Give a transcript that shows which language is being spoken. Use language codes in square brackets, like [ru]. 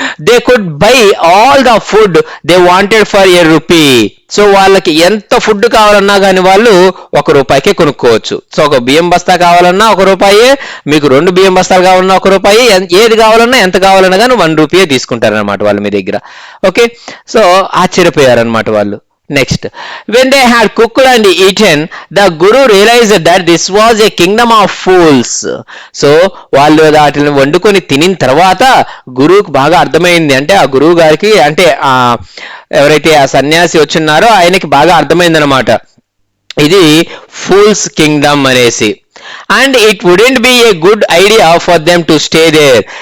[en] They could buy all the food they wanted for a rupee. [te] So వాళ్ళకి ఎంత food కావాలన్నా కానీ వాళ్ళు ₹1కే కొనుక్కోవచ్చు. సో ఒక బియ్యం బస్తా కావాలన్నా ₹1, మీకు 2 బియ్యం బస్తాలు కావాలన్నా ₹1, ఏది కావాలన్నా ఎంత కావాలన్నా కానీ ₹1 తీసుకుంటారనమాట వాళ్ళు మీ దగ్గర. ఓకే, సో ఆశ్చర్యపోయారనమాట వాళ్ళు. [en] Next, when they had cooked and eaten, the guru realized that this was a kingdom of fools. [te] So వాళ్ళు వాటిని వండుకొని తినిన తర్వాత గురువుకి బాగా అర్థమైంది. అంటే ఆ గురువు గారికి, అంటే ఎవరైతే ఆ సన్యాసి వచ్చున్నారో ఆయనకి బాగా అర్థమైంది అనమాట, ఇది ఫూల్స్ కింగ్డమ్ అనేసి. [en] And it wouldn't be a good idea for them to stay there.